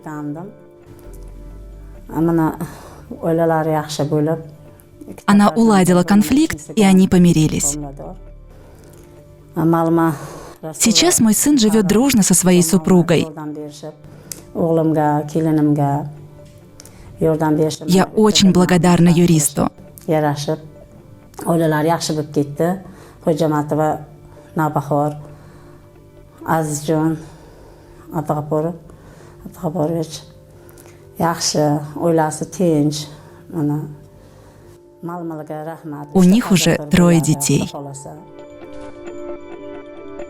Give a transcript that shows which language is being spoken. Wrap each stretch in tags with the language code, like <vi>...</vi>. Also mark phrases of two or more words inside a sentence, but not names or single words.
<ru>Она уладила конфликт, и они помирились. Сейчас мой сын живет дружно со своей супругой. Я очень благодарна юристу.</ru> <uz>Oilalar yaxshi bo'lib ketdi. Xo'jamatova Navbahor, Azizjon Abdug'aporovich yaxshi, oilasi tinch. Mana Malmalaga rahmat.</uz> <ru>У них уже 3 детей.</ru>